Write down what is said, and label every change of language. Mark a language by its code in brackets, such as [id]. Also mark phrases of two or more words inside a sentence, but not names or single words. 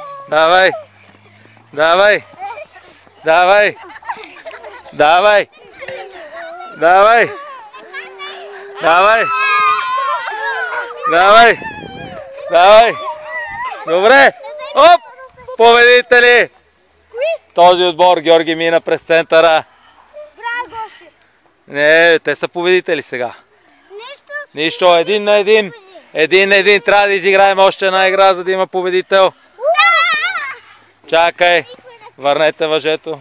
[bg] Давай! Давай! Давай! Давай! Давай! Давай! Давай! Давай! Добре! Оп! Победители! Този отбор Георги мина през центъра. Браво, Гоше! Не, те са победители сега. Нищо, 1-1. 1-1. Трябва да изиграем още една игра, за да има победител. Чакай. Върнете въжето.